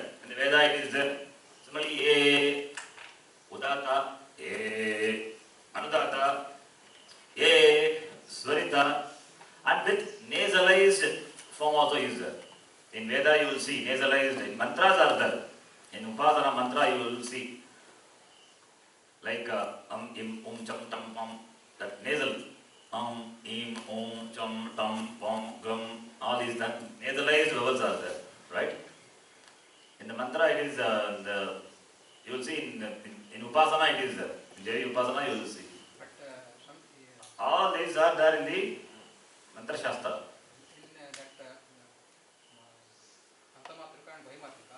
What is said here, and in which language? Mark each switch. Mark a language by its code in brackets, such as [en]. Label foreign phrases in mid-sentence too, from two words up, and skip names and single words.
[en] In the Veda it is there. Similarly A, Udata, A, Anudata, A, Swarita, and with nasalized form also is there. In Veda you will see nasalized, in mantras are there. In Upasana mantra you will see like im, cham, tam, pam, that nasal. Im, cham, tam, pam, gum, all these that nasalized vowels are there, right? In the mantra it is you will see in Upasana it is there. In Devi Upasana you will see. But All these are there in the Mantra Shastra. in that Antamatrika and Vahimatrika,